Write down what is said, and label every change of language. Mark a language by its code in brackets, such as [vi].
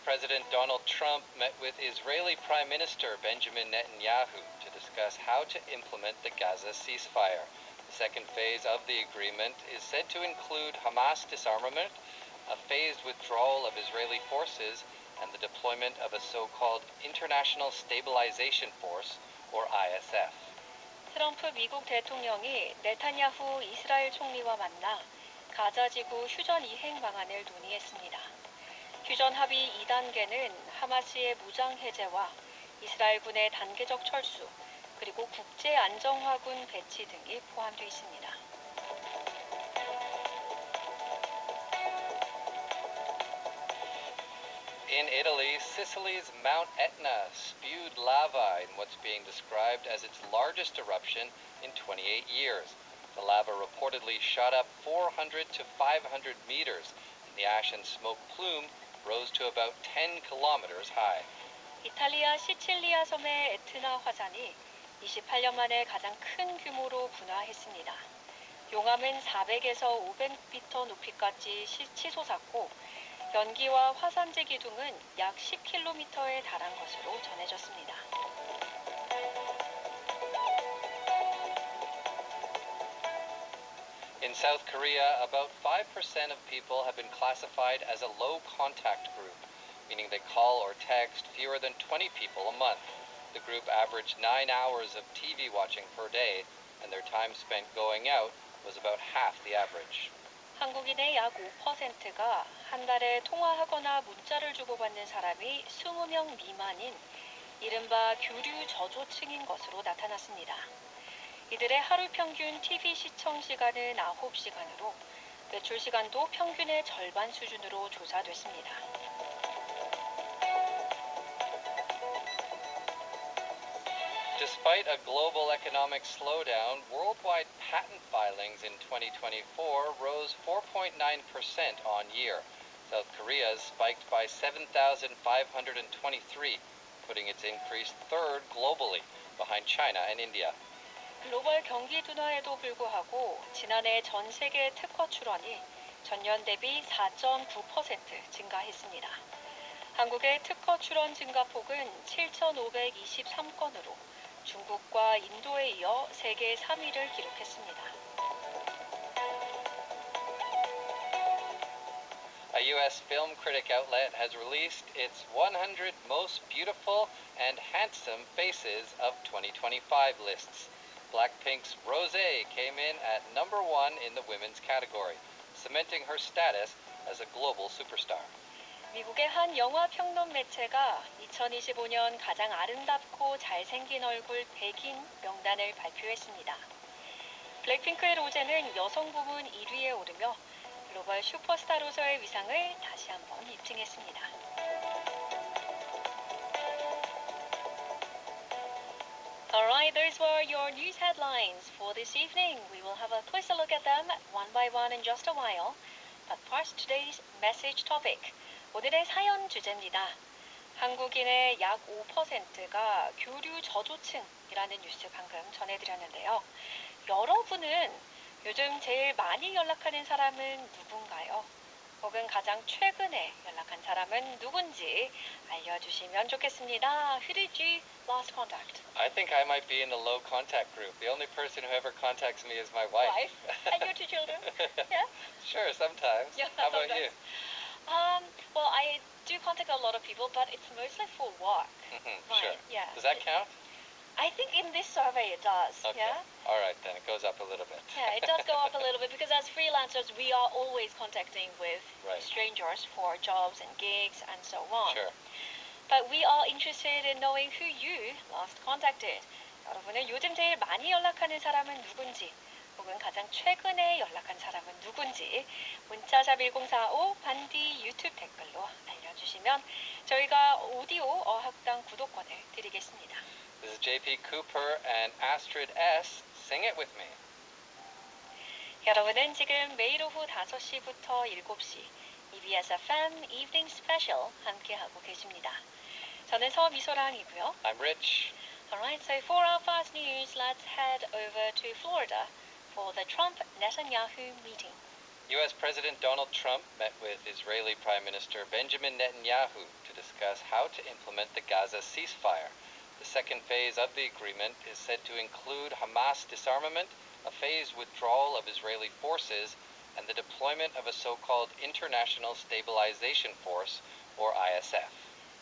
[en] President Donald Trump met with Israeli Prime Minister Benjamin Netanyahu to discuss how to implement the Gaza ceasefire. The second phase of the agreement is said to include Hamas disarmament, a phased withdrawal of Israeli forces, and the deployment of a so-called International Stabilization Force, or ISF. [ko] 트럼프 미국 대통령이 네타냐후 이스라엘 총리와 만나 가자 지구 휴전 이행 방안을 논의했습니다. 휴전 합의 2단계는 하마스의 무장 해제와 이스라엘군의 단계적 철수, 그리고 국제 안정화군 배치 등이 포함되어 있습니다. [en] In Italy, Sicily's Mount Etna spewed lava in what's being described as its largest eruption in 28 years. The lava reportedly shot up 400 to 500 meters, and the ash and smoke plume rose to about 10 kilometers high. [ko] 이탈리아 시칠리아 섬의 에트나 화산이 28년 만에 가장 큰 규모로 분화했습니다. 용암은 400에서 500m 높이까지 치솟았고 연기와 화산재 기둥은 약 10km에 달한 것으로 전해졌습니다. [en] In South Korea, about 5% of people have been classified as a low-contact group, meaning they call or text fewer than 20 people a month. The group averaged 9 hours of TV watching per day, and their time spent going out was about half the average. [ko] 한국인의 약 5%가 한 달에 통화하거나 문자를 주고받는 사람이 20명 미만인 이른바 교류 저조층인 것으로 나타났습니다. 이들의 하루 평균 TV 시청 시간은 9시간으로 외출 시간도 평균의 절반 수준으로 조사됐습니다. [en] Despite a global economic slowdown, worldwide patent filings in 2024 rose 4.9% on year. South Korea's spiked by 7,523, putting its increase third globally, behind China and India. [ko] 글로벌 경기 둔화에도 불구하고 지난해 전 세계 특허 출원이 전년 대비 4.9% 증가했습니다. 한국의 특허 출원 증가폭은 7,523건으로 중국과 인도에 이어 세계 3위를 기록했습니다. [en] A U.S. film critic outlet has released its 100 most beautiful and handsome faces of 2025 lists. Blackpink's Rosé came in at number 1 in the women's category, cementing her status as a global superstar. [ko] 미국의 한 영화 평론 매체가 2025년 가장 아름답고 잘생긴 얼굴 100인 명단을 발표했습니다. 블랙핑크의 로제는 여성 부문 1위에 오르며 글로벌 슈퍼스타로서의 위상을 다시 한번 입증했습니다. [en] Alright, those were your news headlines for this evening. We will have a closer look at them one by one in just a while. But first, today's message topic. [ko] 오늘의 사연 주제입니다. 한국인의 약 5%가 교류 저조층이라는 뉴스 방금 전해드렸는데요. 여러분은 요즘 제일 많이 연락하는 사람은 누군가요? 혹은 가장 최근에 연락한 사람은 누군지 알려주시면 좋겠습니다. [en] Who did you last contact? I think I might be in the low contact group. The only person who ever contacts me is my wife. And your two children? Yeah? Sure, sometimes. Yeah, How about sometimes. you? Well, I do contact a lot of people, but it's mostly for work. Right, Sure. yeah. Does that count? I think in this survey it does. Okay. Yeah? All right, then. It goes up a little bit. Yeah, it does go up a little bit because as freelancers, we are always contacting with Right. strangers for jobs and gigs and so on. Sure. But we are interested in knowing who you last contacted. [ko] 여러분은 요즘 제일 많이 연락하는 사람은 누군지, 혹은 가장 최근에 연락한 사람은 누군지 문자샵 1045 반디 유튜브 댓글로 알려주시면 저희가 오디오 어학당 구독권을 드리겠습니다. [en] This is JP Cooper and Astrid S. Sing it with me. [ko] 여러분은 지금 매일 오후 5시부터 7시 EBS FM Evening Special 함께하고 계십니다. 저는 서미소랑이고요. [en] I'm Rich. Alright, so for our fast news, let's head over to Florida for the Trump-Netanyahu meeting. U.S. President Donald Trump met with Israeli Prime Minister Benjamin Netanyahu to discuss how to implement the Gaza ceasefire. The second phase of the agreement is said to include Hamas disarmament, a phased withdrawal of Israeli forces, and the deployment of a so-called International Stabilization Force, or ISF.